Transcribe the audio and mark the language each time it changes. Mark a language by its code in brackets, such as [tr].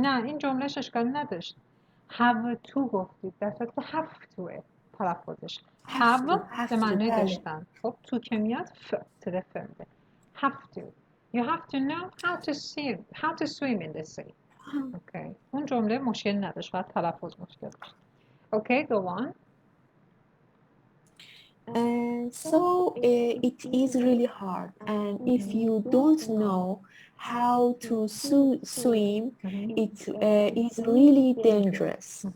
[fa] نه این جملهش اشکالی نداشت. [en] Have to [fa] گفتید در صورتی که have toه تلفظش. have به معنی داشتن. خب تو که میاد تلف میده. [en] Have to. You have to know how to swim in the sea. Okay. [fa] اون جمله مشکل نداشت فقط تلفظ مشکل داشت. [en] Okay, go on. So it is really hard, and if you don't know how to swim, it is really dangerous.